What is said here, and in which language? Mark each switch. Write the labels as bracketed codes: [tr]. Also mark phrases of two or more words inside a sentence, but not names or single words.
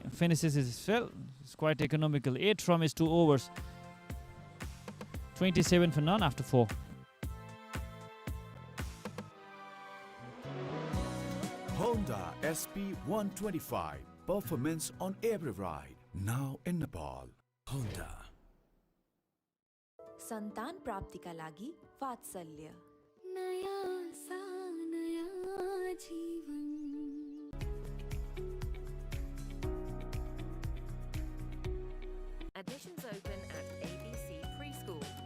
[en] Finishes his spell. It's quite economical. 8 from his 2 overs. 27 for none after 4. Honda SP 125. Performance on every ride. Now in Nepal. Honda. [ne] सन्तान प्राप्तिका लागि वात्सल्य [hi] नया सा नया जीवन [en] Admissions open at ABC Preschool.